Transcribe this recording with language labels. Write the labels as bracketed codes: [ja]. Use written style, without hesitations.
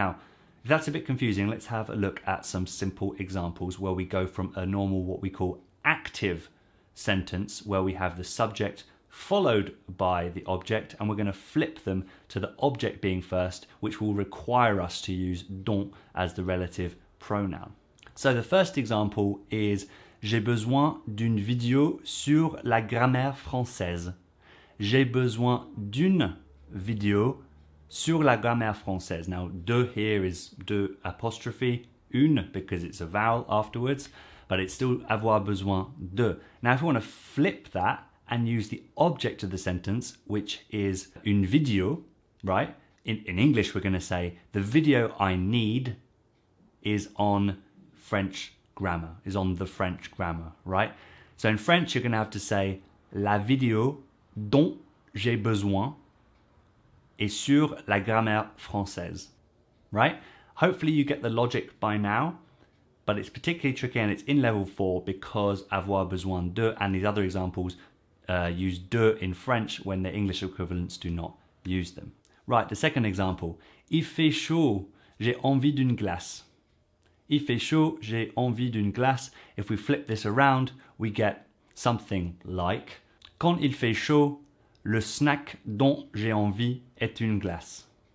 [en] Now, if that's a bit confusing, let's have a look at some simple examples where we go from a normal, what we call active sentence, where we have the subject followed by the object, and we're going to flip them to the object being first, which will require us to use dont as the relative pronoun. So the first example is [fr] j'ai besoin d'une vidéo sur la grammaire française. J'ai besoin d'une vidéo sur la grammaire française. [en] Now, de here is de apostrophe, une because it's a vowel afterwards, but it's still avoir besoin de. Now, if you want to flip that and use the object of the sentence, which is une vidéo, right? In English, we're going to say the video I need is on French grammar, is on the French grammar, right? So in French, you're going to have to say [fr] la vidéo dont j'ai besoin est sur la grammaire française, right? [en] Hopefully you get the logic by now, but it's particularly tricky and it's in level 4 because avoir besoin de and these other examples use de in French when their English equivalents do not use them. Right, the second example. [fr] Il fait chaud, j'ai envie d'une glace. Il fait chaud, j'ai envie d'une glace. [en] If we flip this around, we get something like [fr] quand il fait chaud, le snack dont j'ai envie est une glace.